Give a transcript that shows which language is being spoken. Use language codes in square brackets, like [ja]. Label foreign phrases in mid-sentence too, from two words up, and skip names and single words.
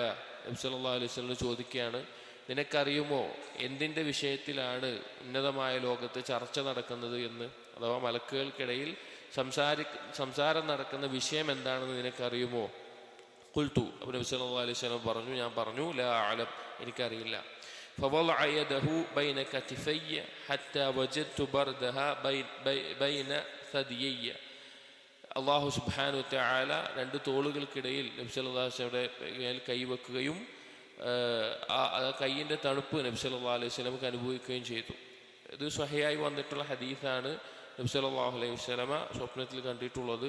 [ml] നബി [ar] صلى الله عليه وسلم [ml] ചോദിക്കുകയാണ്, നിനക്കറിയുമോ എന്തിൻ്റെ വിഷയത്തിലാണ് ഉന്നതമായ ലോകത്ത് ചർച്ച നടക്കുന്നത് എന്ന്, അഥവാ മലക്കുകൾക്കിടയിൽ സംസാരം നടക്കുന്ന വിഷയം എന്താണെന്ന് നിനക്കറിയുമോ? ഖുൽതു, അപ്പോൾ നബി [ar] صلى الله عليه وسلم [ml] പറഞ്ഞു, ഞാൻ പറഞ്ഞു [ar] لا أعلم, [ml] എനിക്കറിയില്ല. [ar] فوضع يده بين كتفي حتى وجدت بردها بين ثديي. الله سبحانه وتعالى [ml] രണ്ട് തോളുകൾക്കിടയിൽ നബി [ar] صلى الله عليه وسلم [ml] കൈവെക്കുകയും ആ കൈയിൻ്റെ തണുപ്പ് നബി [ar] صلى الله عليه وسلم [ml] അനുഭവിക്കുകയും ചെയ്തു. ഇത് സ്വഹീഹായി വന്നിട്ടുള്ള ഹദീസാണ്. നബി [ar] صلى الله عليه وسلم [ml] സ്വപ്നത്തിൽ കണ്ടിട്ടുള്ളത്.